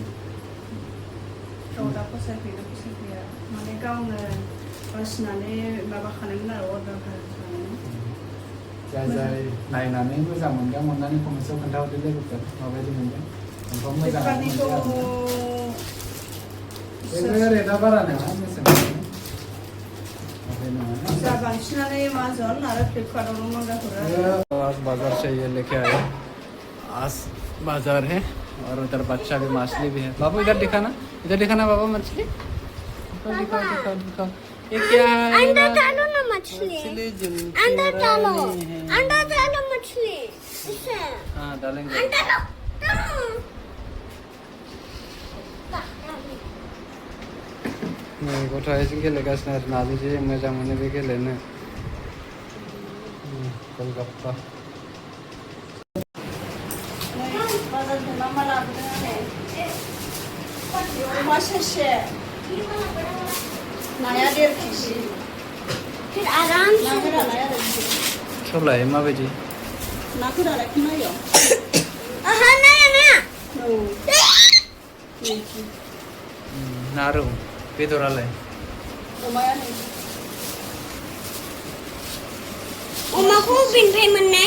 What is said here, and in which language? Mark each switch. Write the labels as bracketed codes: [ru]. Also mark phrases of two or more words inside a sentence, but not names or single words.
[brx] गाव दा फसायफैया माने गावनो बासिनानै माबाखानायमोन आरो अर्डार खालामनानै जाय नायनानै मोजां मोनदों अननानै कमेन्ट्सआव खोन्थाहरदो लोगोफोर माबायदि मोनदों ओमफ्राय मोजां बेबो रेटआ बारा नङा जा बांसिनानो एमाजन और फ्लिपकार्टआवनो मंगाहरो [hi] आज बाजार से ये लेके आए आज बाजार है और उधर बच्चा भी मछली भी है बाबू इधर दिखाना बाबा मछली दिखाओ ये क्या है अंदर डालो ना मछली अंदर डालो मछली इसे हाँ डालेंगे अंदर डालो [brx] गथ'आइजों गेलेगासिनो आरो नाजों जे मोजां मोनो बे गेलेनो गलगाप्पा अमा सेरसे नाया 1.5 केजि [hi] फिर आराम से [brx] सबलाय माबायदि नाफोरालाय खोनायो आहा नाया ना रौ बेदरालाय अमाया नै अमाखौ बिनिफ्राय मोननाय